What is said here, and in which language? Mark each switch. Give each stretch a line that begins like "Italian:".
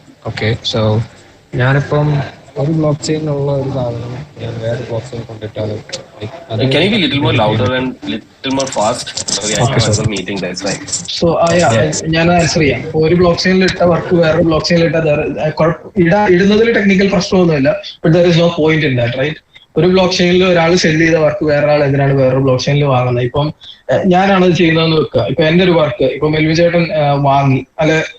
Malayalam: Okay, so ഞാനിപ്പം ഒരു block ചെയിനുള്ള ഒരു സാധനം ഞാൻ വേറെ block chain കൊണ്ടിട്ടാൽ
English: Can you be a little more louder and little more fast? Sorry, I have another meeting, that's right.
Malayalam: So ഞാൻ answer ചെയ്യാം. ഒരു ബ്ലോക്ക് ചെയിനിൽ ഇട്ട വർക്ക് വേറെ ബ്ലോക്ക് ചെയിനിൽ ഇടുന്നതിൽ ടെക്നിക്കൽ പ്രശ്നമൊന്നുമില്ല,
English: But there is no point in that, right?
Malayalam: ഒരു block ചെയിനിൽ ഒരാൾ cell ചെയ്ത work വേറെ ആൾ എന്തിനാണ് വേറൊരു ബ്ലോക്ക് ചെയിനിൽ വാങ്ങുന്നത്? ഇപ്പം ഞാനാണ് ചെയ്യുന്നതെന്ന് വെക്കുക. ഇപ്പൊ എന്റെ ഒരു വർക്ക് ഇപ്പൊ മെൽവിൻ ചേട്ടൻ വാങ്ങി, അല്ലെ